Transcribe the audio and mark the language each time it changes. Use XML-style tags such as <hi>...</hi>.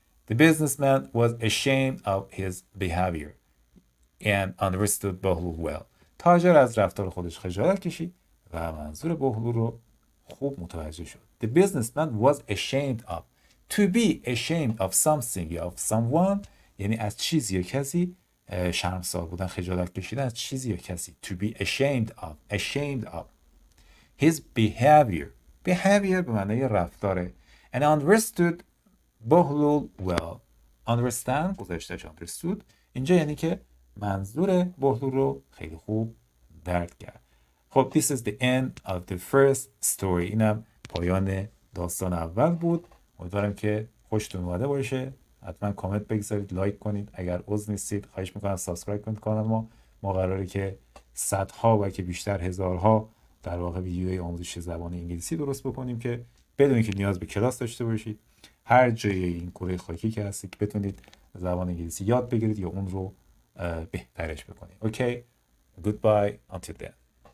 <en>The businessman was ashamed of his behavior and understood بهلول well.</en> <fa>تاجر از رفتار خودش خجالت کشید و منظور بهلول رو خوب متوجه شد.</fa> <en>The businessman was ashamed of. To be ashamed of something</en> <fa>یا</fa> <en>of someone</en> <fa>یعنی از چیزی یا کسی شرمسار بودن، خجالت کشیدن از چیزی یا کسی.</fa> <en>To be ashamed of. His behavior</en> <fa>به معنی رفتاره.</fa> <en>And understood بهلول well.</en> <fa>Understand گذاشتهش understood اینجا یعنی که منظور بهلول رو خیلی خوب درک کرد.</fa> <en>خب this is the end of the first story.</en> <fa>اینم پایان داستان اول بود. امیدوارم که خوشتون اومده باشه. حتما کامنت بگذارید، لایک کنید. اگر عضو نیستید خواهش میکنم سابسکرایب کنید کانال ما قراره که صدها و که بیشتر هزارها در واقع ویدیوی آموزش زبان انگلیسی درست بکنیم که بدون که نیاز به کلاس داشته باشید هر جای این کره خاکی که هستید بتونید زبان انگلیسی یاد بگیرید یا اون رو بهترش بکنید. اوکی.</fa> <en>Goodbye until then.</en>